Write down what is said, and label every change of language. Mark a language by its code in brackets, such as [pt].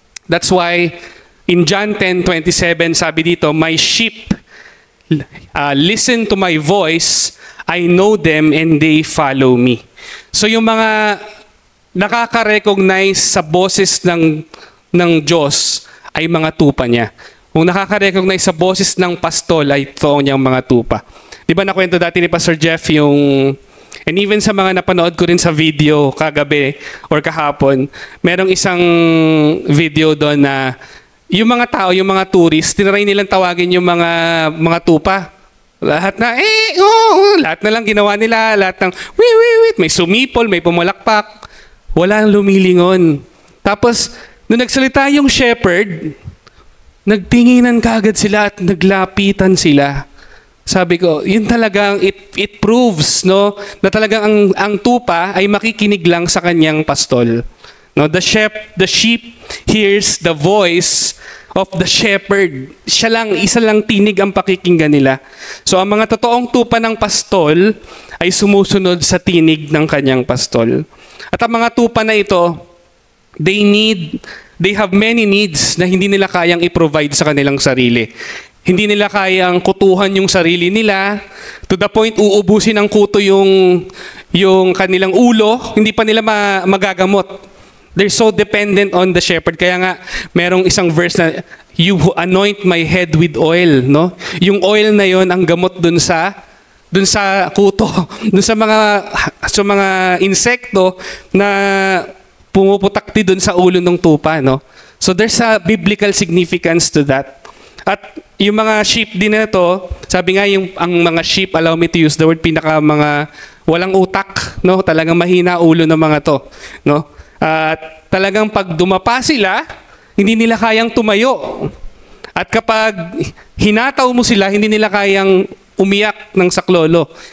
[en] That's why in John 10:27, [tl] sabi dito, [en] my sheep listen to my voice, I know them and they follow me. [tl] So yung mga nakaka-recognize sa boses ng Diyos ay mga tupa niya. Kung nakaka-recognize sa boses ng pastol ay totoo niyang mga tupa. Di ba nakwento dati ni Pastor Jeff yung, and even sa mga napanood ko rin sa video kagabi or kahapon, merong isang video doon na yung mga tao, yung mga tourist, tinry nilang tawagin yung mga tupa. Lahat na, lahat na lang ginawa nila, lahat ng, wait, may sumipol, may pumalakpak. Walang lumilingon. Tapos, nung nagsalita yung shepherd, nagtinginan kaagad sila at naglapitan sila. Sabi ko, yun talagang, [en] it proves, [tl] no, na talagang ang tupa ay makikinig lang sa kanyang pastol. [en] No, the sheep hears the voice of the shepherd. [tl] Siya lang, isa lang tinig ang pakikinggan nila. So ang mga totoong tupa ng pastol ay sumusunod sa tinig ng kanyang pastol. At ang mga tupa na ito, [en] they need they have many needs [tl] na hindi nila kayang i-provide sa kanilang sarili. Hindi nila kayang kutuhan yung sarili nila to the point uubusin ng kuto yung kanilang ulo, hindi pa nila magagamot. [en] They're so dependent on the shepherd. [tl] Kaya nga merong isang [en] verse [tl] na [en] you anoint my head with oil, no? [tl] Yung oil na yon ang gamot dun sa kuto, dun sa mga insekto na pumuputakti dun sa ulo ng tupa, no? [en] So there's a biblical significance to that. [tl] At yung mga sheep din na to, sabi nga ang mga sheep, [en] allow me to use the word, [tl] mga walang utak, no? Talagang mahina ulo ng mga to, no? At talagang pag dumapa sila, hindi nila kayang tumayo. At kapag hinataw mo sila, hindi nila kayang umiyak ng saklolo.